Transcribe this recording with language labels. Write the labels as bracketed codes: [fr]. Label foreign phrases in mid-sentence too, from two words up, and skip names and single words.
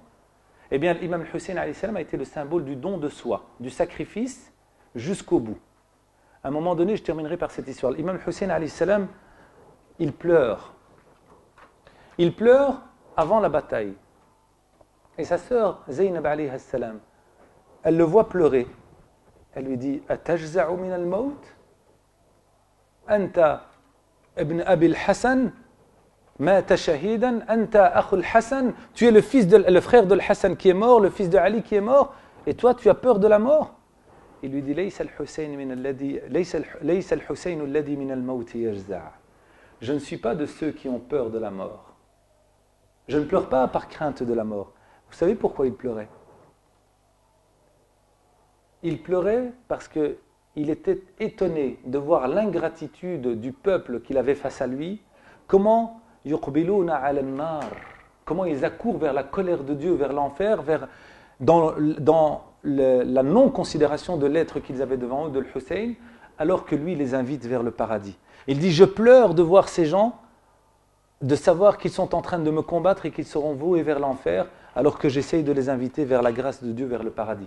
[fr] Eh bien, l'imam Hussein a été le symbole du don de soi, du sacrifice jusqu'au bout. À un moment donné, je terminerai par cette histoire. L'imam Hussein, il pleure. Il pleure avant la bataille. Et sa sœur, Zaynab [ar] عليها السلام, [fr] elle le voit pleurer. Elle lui dit, [ar] أتجزع من الموت? أنت ابن أبي الحسن مات شهيدا أنت أخو الحسن. [fr] Tu es le frère de al-Hassan qui est mort, le fils de Ali qui est mort, et toi tu as peur de la mort? Il lui dit, [ar] ليس الحسين الذي من الموت يجزع'. [fr] Je ne suis pas de ceux qui ont peur de la mort. Je ne pleure pas par crainte de la mort. Vous savez pourquoi il pleurait? Il pleurait parce qu'il était étonné de voir l'ingratitude du peuple qu'il avait face à lui. [ar] Comment يقبلون على النار, [fr] comment ils accourent vers la colère de Dieu, vers l'enfer, dans la non-considération de l'être qu'ils avaient devant eux, de Hussein, alors que lui les invite vers le paradis. Il dit, je pleure de voir ces gens, de savoir qu'ils sont en train de me combattre et qu'ils seront voués vers l'enfer, alors que j'essaye de les inviter vers la grâce de Dieu, vers le paradis.